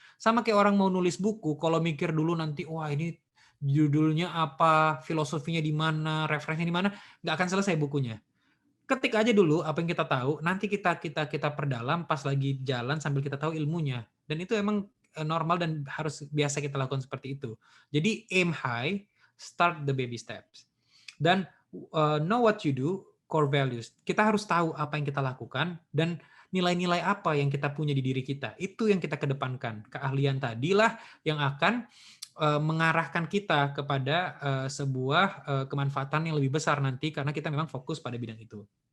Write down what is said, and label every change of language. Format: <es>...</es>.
<id>Sama kayak orang mau nulis buku, kalau mikir dulu nanti wah ini judulnya apa, filosofinya di mana, referensinya di mana, nggak akan selesai bukunya. Ketik aja dulu apa yang kita tahu, nanti kita perdalam pas lagi jalan sambil kita tahu ilmunya. Dan itu emang normal dan harus biasa kita lakukan seperti itu. Jadi</id> <en>aim high, start the baby steps.</en> <id>Dan</id> <en>know what you do, core values.</en> <id>Kita harus tahu apa yang kita lakukan dan nilai-nilai apa yang kita punya di diri kita. Itu yang kita kedepankan. Keahlian tadilah yang akan mengarahkan kita kepada sebuah kemanfaatan yang lebih besar nanti karena kita memang fokus pada bidang itu.</id>